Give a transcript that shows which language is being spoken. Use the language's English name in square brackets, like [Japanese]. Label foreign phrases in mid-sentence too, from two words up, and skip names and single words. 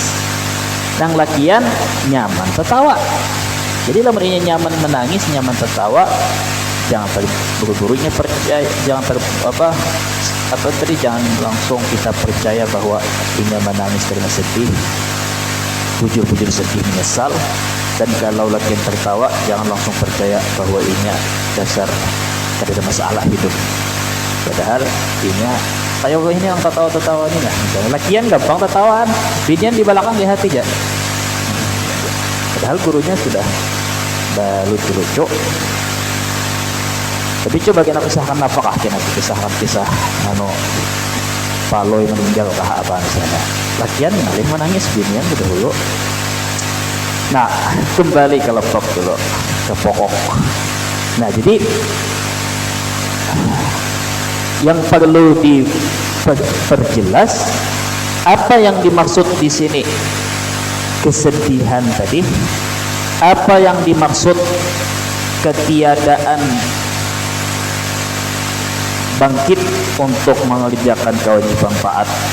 [Banjar] Nang lakian nyaman tertawa. Jadi lamunnya nyaman menangis, nyaman tertawa, jangan terburu-burunya percaya, jangan jangan langsung kita percaya bahwa ini menangis karena sedih, bujur-bujur sedih menyesal. [Indonesian] Dan kalau lakian tertawa, jangan langsung percaya bahwa ini dasar tidak ada masalah hidup. Padahal ini kayak ini yang tertawa ini lah. [Banjar] Misalnya lakian gampang tertawaan, binian di belakang di hati aja. [Indonesian] Padahal gurunya sudah lucu-lucu. Tapi coba kita kisahkan apakah kita kisah Paloy meninggal kah apa misalnya. [Banjar] Lakian ngalih menangis, binian dulu. [Indonesian] Nah, kembali ke laptop dulu, ke pokok. Nah, jadi yang perlu diperjelas apa yang dimaksud di sini kesedihan tadi, apa yang dimaksud ketiadaan bangkit untuk mengerjakan kewajiban taat.